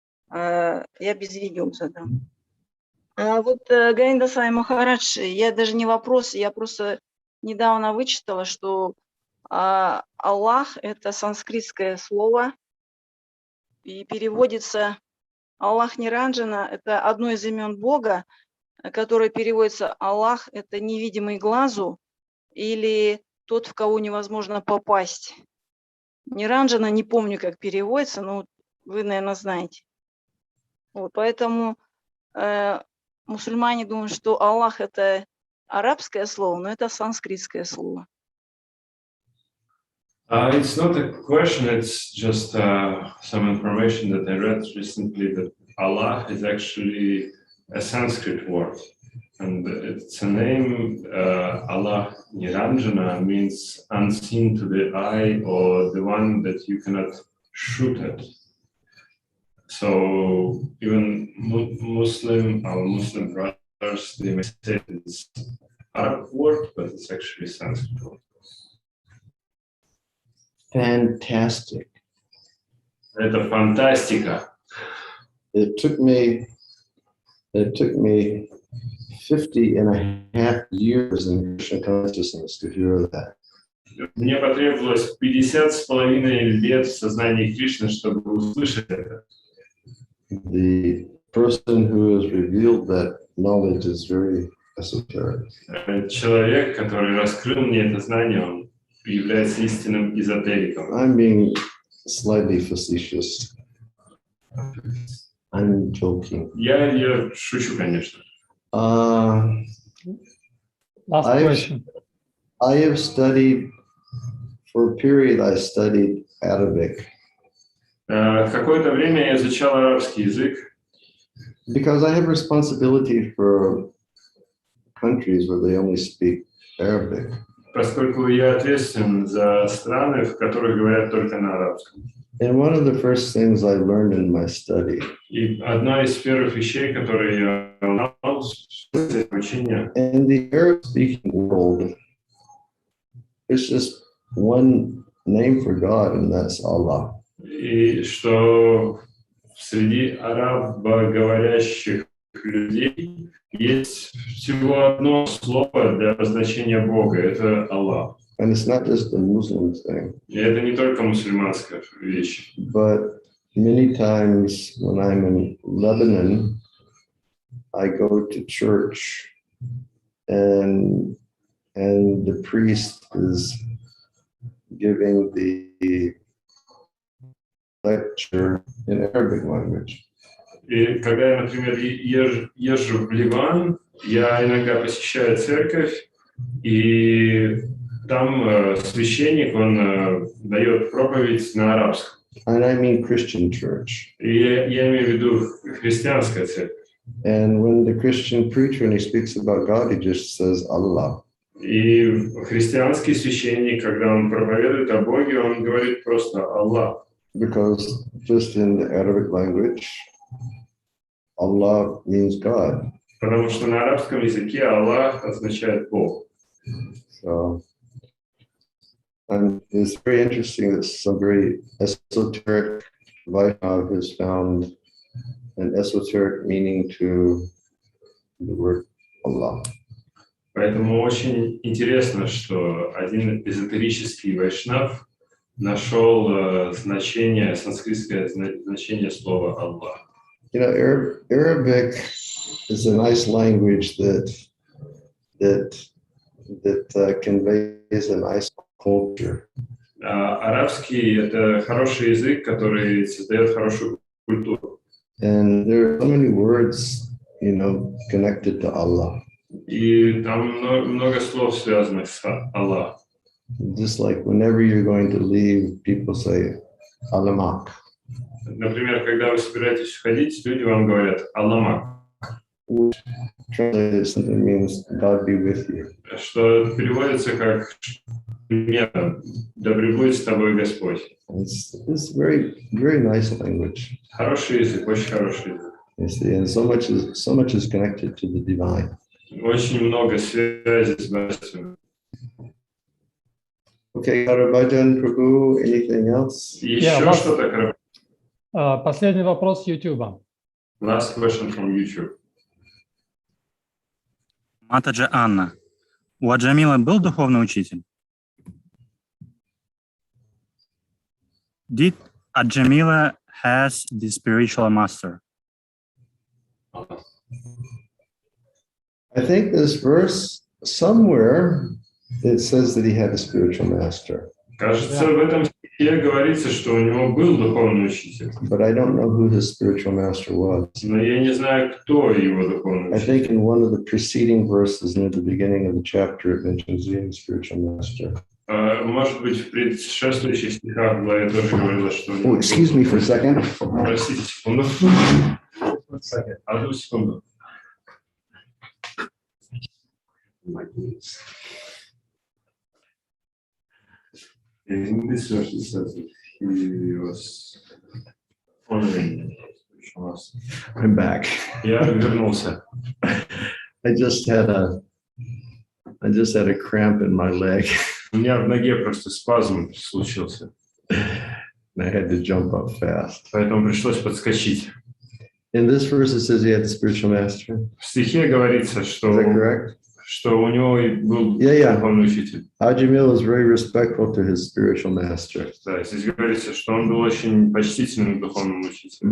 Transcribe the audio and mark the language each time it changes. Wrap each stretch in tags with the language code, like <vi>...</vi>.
<ru>Я без видео задам. Вот, Говинда Свами Махарадж, я даже не вопрос, я просто недавно вычитала, что Аллах – это санскритское слово, и переводится Аллах Ниранджана – это одно из имен Бога, которое переводится Аллах – это невидимый глазу или тот, в кого невозможно попасть. Ниранджана, не помню, как переводится, но вы, наверное, знаете. Вот, поэтому мусульмане думают, что Аллах – это арабское слово, но это санскритское слово.</ru> <en>It's not a question, it's just some information that I read recently that Allah is actually a Sanskrit word. And it's a name, Allah Niranjana means unseen to the eye or the one that you cannot shoot at. So even our Muslim brothers, they may say it's Arab word, but it's actually Sanskrit word. Fantastic.</en> <ru>Это фантастика.</ru> <en>It took me 50.5 years in Krishna consciousness to hear that.</en> <ru>Мне потребовалось 50,5 лет в сознании Кришны, чтобы услышать это.</ru> <en>The person who has revealed that knowledge is very esoteric.</en> <ru>Человек, который раскрыл мне это знание, он является истинным эзотериком.</ru> <en>I'm being slightly facetious. I'm joking.</en> <ru>Я шучу, конечно.</ru> <en>Last question. I have studied, for a period I studied Arabic.</en> <ru>Какое-то время я изучал арабский язык.</ru> <en>Because I have responsibility for countries where they only speak Arabic.</en> <ru>Поскольку я ответственен за страны, в которых говорят только на арабском.</ru> <en>And one of the first things I learned in my study.</en> <ru>И одна из первых вещей, которые я узнал в обучении.</ru> <en>In the Arab-speaking world, it's just one name for God, and that's Allah.</en> <ru>И что среди арабоговорящих людей есть всего одно слово для обозначения Бога, это Аллах.</ru> <en>And it's not just a Muslim thing.</en> <ru>И это не только мусульманская вещь.</ru> <en>But many times when I'm in Lebanon, I go to church and the priest is giving the lecture in Arabic language.</en> <ru>И когда я, например, езжу в Ливан, я иногда посещаю церковь, и там священник, он дает проповедь на арабском.</ru> <en>And I mean Christian church.</en> <ru>И я имею в виду христианская церковь.</ru> <en>And when the Christian preacher, when he speaks about God, he just says Allah.</en> <ru>И христианский священник, когда он проповедует о Боге, он говорит просто Аллах.</ru> <en>Because just in the Arabic language, Allah means God.</en> <ru>Потому что на арабском языке Аллах означает Бог.</ru> <en>So, and it's very interesting that some very esoteric Vaishnava has found an esoteric meaning to the word Allah.</en> <ru>Поэтому очень интересно, что один эзотерический вайшнав нашел значение, санскритское значение слова Аллах.</ru> <en>You know, Arabic is a nice language that conveys a nice culture.</en> <ru>Арабский – это хороший язык, который создает хорошую культуру.</ru> <en>And there are so many words, you know, connected to Allah.</en> <ru>И там много слов, связанных с Аллах.</ru> <en>Just like whenever you're going to leave, people say Alamak.</en> <ru>Например, когда вы собираетесь уходить, люди вам говорят «Алламак»,</ru> <en>Which translated simply means God be with you.</en> <ru>что переводится как «Да пребудет с тобой Господь».</ru> <en>It's very, very nice language.</en> <ru>Хороший язык, очень хороший язык.</ru> <en>You see, and so much is connected to the divine.</en> <ru>Очень много связей с Божеством.</ru> <en>Okay, Bhajan Prabhu, anything else?</en> <ru>Еще что-то? Последний вопрос с YouTube.</ru> <en>Last question from YouTube.</en> <ru>Матаджи Анна. У Аджамила был духовный учитель?</ru> <en>Did Ajamila has the spiritual master? I think this verse somewhere it says that he had a spiritual master.</en> <ru>Кажется, в этом говорится, что у него был духовный учитель.</ru> <en>But I don't know who his spiritual master was.</en> <ru>Но я не знаю, кто его духовный</ru> <en>I think</en> <ru>учитель.</ru> <en>in one of the preceding verses near the beginning of the chapter, it mentions the spiritual master.</en> <ru>Может быть, в предшествующих стихах в главе тоже говорилось, что...</ru> <en>Oh, excuse me for a second.</en> <ru>Простите, секунду. Одну секунду.</ru> <en>In this verse it says that he was honoring spiritual master. I'm back.</en> <ru>Я вернулся.</ru> <en>I just had a cramp in my leg.</en> <ru>У меня в ноге просто спазм случился.</ru> <en>And I had to jump up fast.</en> <ru>Поэтому пришлось подскочить.</ru> <en>In this verse, it says he had a spiritual master.</en> <ru>В стихе говорится,</ru> <en>Is that correct?</en> <ru>что у него был</ru> <en>Yeah.</en> <ru>духовный учитель.</ru> <en>Ajamil is very respectful to his spiritual master.</en> <ru>Да, здесь говорится, что он был очень почтительным духовным учителем.</ru>